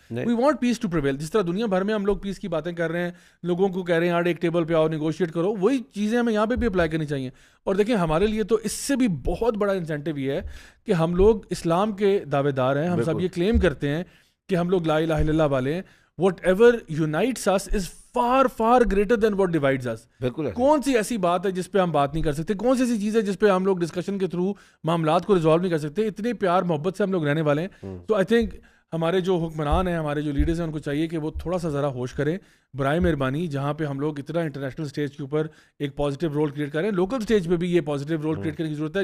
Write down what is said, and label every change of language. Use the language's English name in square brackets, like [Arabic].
[English] We want peace to prevail. [Urdu] جس طرح دنیا بھر میں ہم لوگ پیس کی باتیں کر رہے ہیں, لوگوں کو کہہ رہے ہیں یار ایک ٹیبل پہ آؤ, نیگوشیٹ کرو, وہی چیزیں ہمیں یہاں پہ بھی اپلائی کرنی چاہیے. اور دیکھیں ہمارے لیے تو اس سے بھی بہت بڑا انسینٹیو یہ ہے کہ ہم لوگ اسلام کے دعوے دار ہیں, ہم سب یہ کلیم کرتے ہیں کہ ہم لوگ لا الہ الا اللہ والے ہیں. [English] Whatever unites us is far greater than what divides us. [Urdu] کون سی ایسی بات ہے جس پہ ہم بات نہیں کر سکتے؟ کون سی ایسی چیز ہے جس پہ ہم لوگ ڈسکشن کے تھرو معاملات کو ریزالو نہیں کر سکتے؟ اتنے پیار محبت سے ہم لوگ رہنے والے ہیں. تو [English] I think [Urdu] ہمارے جو حکمران ہیں, ہمارے جو لیڈرز ہیں, ان کو چاہیے کہ وہ تھوڑا سا ذرا ہوش کریں برائے مہربانی. جہاں پہ ہم لوگ اتنا انٹرنیشنل اسٹیج کے اوپر ایک پازیٹیو رول کریٹ کریں, لوکل اسٹیج پہ بھی یہ پازیٹیو رول کریٹ کرنے کی ضرورت ہے.